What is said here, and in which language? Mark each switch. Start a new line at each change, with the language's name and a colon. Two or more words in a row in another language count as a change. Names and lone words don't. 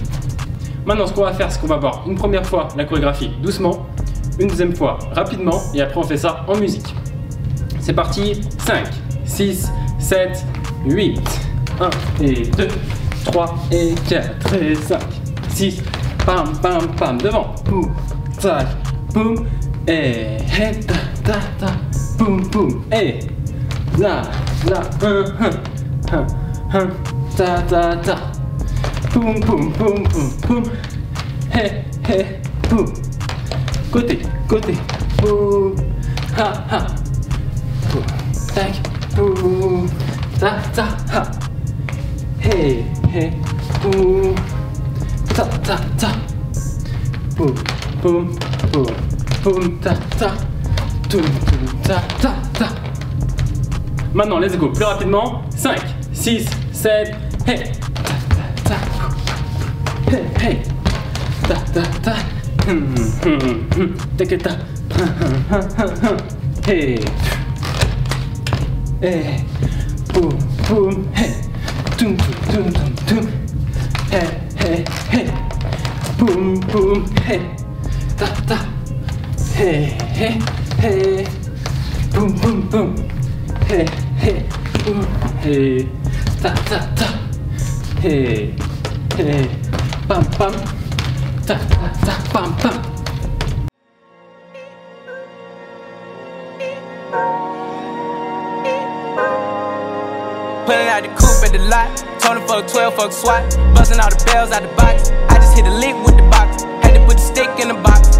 French: Maintenant ce qu'on va faire, c'est qu'on va voir une première fois la chorégraphie doucement, une deuxième fois rapidement et après on fait ça en musique. C'est parti, 5, 6, 7, 8, 1 et 2, 3 et 4 et 5, 6, pam pam pam, devant, poum, tac, poum, et ta, poum poum, et là, ta, poum poum poum poum poum, poum, côté, poum, ha, poum, tac, poum, ta, ha, poum, ta, poum, poum, poum, poum, ta, toum, ta. Maintenant,
English: let's go,
French: plus rapidement. 5, 6, 7, hey, ta, hey, ta, ta, hey, poum, poum, hey, toum, hey, poum, poum, hey, ta, hey, poum, poum, poum, hey, poum, hey, ta, hey, pam, pam, ta, pam, pam.
English: Pulling out the coupe at the lot, Tony fuck 12, fuck SWAT, busting all the bells out the box. I just hit a lick with the box, had to put the stick in the box.